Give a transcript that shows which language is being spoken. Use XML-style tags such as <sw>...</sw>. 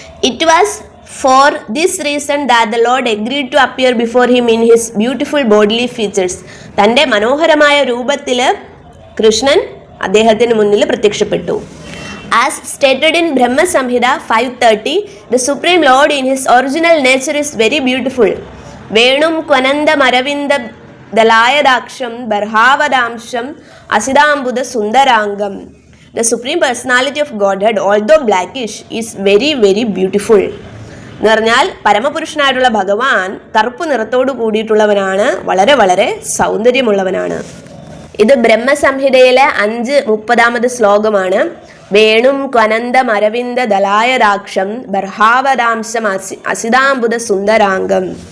<en>It was for this reason that the lord agreed to appear before him in his beautiful bodily features.</en> <ml>തൻ്റെ മനോഹരമായ രൂപത്തിൽ കൃഷ്ണൻ അദ്ദേഹത്തിന് മുന്നിൽ പ്രത്യക്ഷപ്പെട്ടു.</ml> <en>As stated in Brahma Samhita 5.30, the Supreme Lord in his original nature is very beautiful.</en> <sa>Venum kvanandam aravindam dalayadaksham barhavadamsham asidambuda sundarangam.</sa> <en>The Supreme Personality of Godhead, although blackish, is very very beautiful.</en> <ml>എന്ന് പറഞ്ഞാൽ പരമപുരുഷനായിട്ടുള്ള ഭഗവാൻ കറുപ്പ് നിറത്തോട് കൂടിയിട്ടുള്ളവനാണ്, വളരെ വളരെ സൗന്ദര്യമുള്ളവനാണ്. ഇത് ബ്രഹ്മസംഹിതയിലെ 5.30 ശ്ലോകമാണ്.</ml> <sa>വേണും ക്വനന്ദം അരവിന്ദ ദലായദാക്ഷം ബർഹാവദാംശം അസിതാംബുദ സുന്ദരാംഗം.</sa>